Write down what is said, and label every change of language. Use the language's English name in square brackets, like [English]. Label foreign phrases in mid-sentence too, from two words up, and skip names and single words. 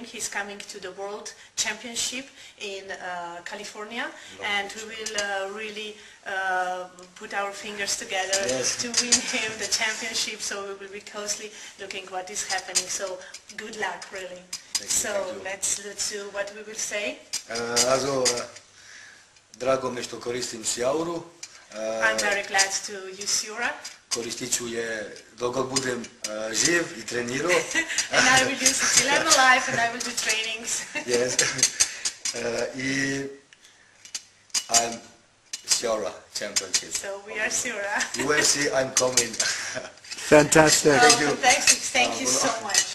[English] He's coming to the World Championship in California, and we will really put our fingers together, yes, to win him the championship. So we will be closely looking what is happening. So good luck, really. So let's do what we will say. [Croatian] Drago mi što koristim Siauru. [English] I'm very glad to use Siora. [Croatian] Koristit ću je dok god budem živ i trenirao. [English] And I will use it till I'm alive and I will do trainings. Yes. I'm Siora Championship. So we are Siora. UFC, I'm coming. Fantastic. Thank you so much.